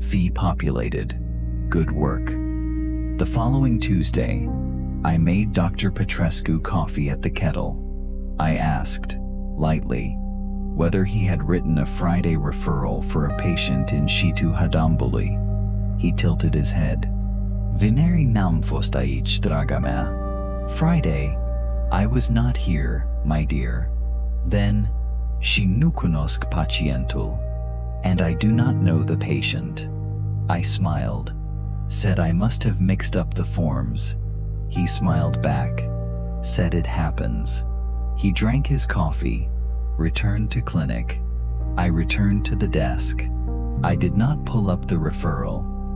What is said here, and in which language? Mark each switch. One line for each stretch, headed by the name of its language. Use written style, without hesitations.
English: Fee populated. Good work. The following Tuesday, I made Dr. Petrescu coffee at the kettle. I asked, lightly, whether he had written a Friday referral for a patient in Shitu Hadambului. He tilted his head.
Romanian: Vineri n-am fost aici, draga mea.
English: Friday, I was not here, my dear. Then,
Romanian: și nu cunosc pacientul,
English: and I do not know the patient. I smiled, said I must have mixed up the forms. He smiled back, said it happens. He drank his coffee, returned to clinic. I returned to the desk. I did not pull up the referral.